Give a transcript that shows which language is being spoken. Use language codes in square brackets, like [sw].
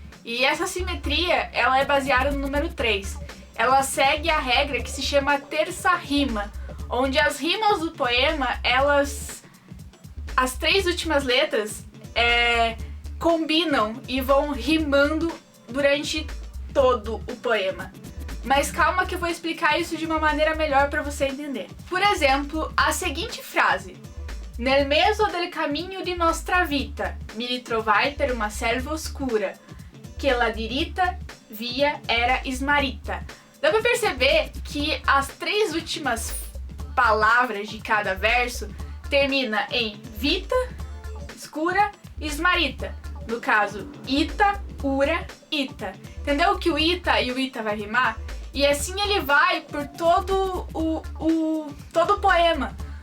[pt] E essa simetria, ela é baseada no número 3. Ela segue a regra que se chama terça rima, onde as rimas do poema, as 3 últimas letras combinam e vão rimando durante todo o poema. Mas calma que eu vou explicar isso de uma maneira melhor para você entender. Por exemplo, a seguinte frase: [it] Nel mezzo del cammino di nostra vita, mi ritrovai per una selva oscura, che la diritta via era smarrita. [pt] Dá pra perceber que as 3 últimas palavras de cada verso termina em vita, escura e smarrita. No caso, ita, ura, ita. Entendeu que o ita e o ita vai rimar? E assim ele vai por todo o poema.